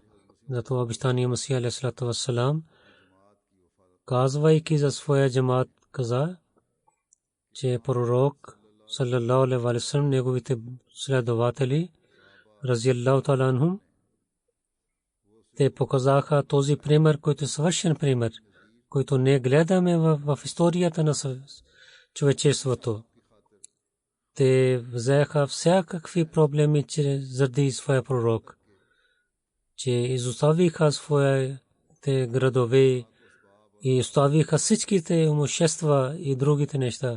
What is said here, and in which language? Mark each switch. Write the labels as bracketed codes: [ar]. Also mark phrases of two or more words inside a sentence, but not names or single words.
[bg] Зато обещание Масия [ar] عليه الصلاة والسلام, [bg] казвайки за своя джамат, каза, че пророк [ar] صلى الله عليه وسلم, [bg] неговите следователи [ar] رضي الله تعالى عنهم, [bg] те показаха този пример, който е съвършен пример, който не гледаме в историята на човечеството. Те взеха всякакви проблеми заради своя пророк, че изоставиха своите градове и оставиха всичките имущества и другите неща.